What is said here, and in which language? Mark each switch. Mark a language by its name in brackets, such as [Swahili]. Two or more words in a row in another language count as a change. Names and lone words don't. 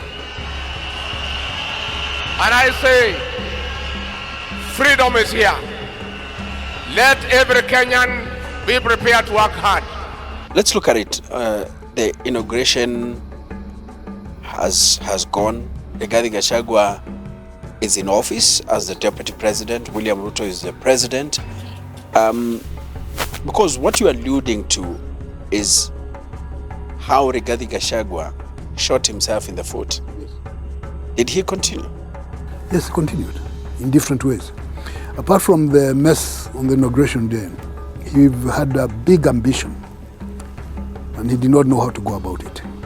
[English] And I say, freedom is here. Let every Kenyan be prepared to work hard. Let's look at it. The inauguration has gone. Rigathi Gachagua is in office as the deputy president. William Ruto is the president. Because what you are alluding to is how Rigathi Gachagua shot himself in the foot. Did he continue? Yes, he continued in different ways. Apart from the mess on the inauguration day, he had a big ambition and he did not know how to go about it.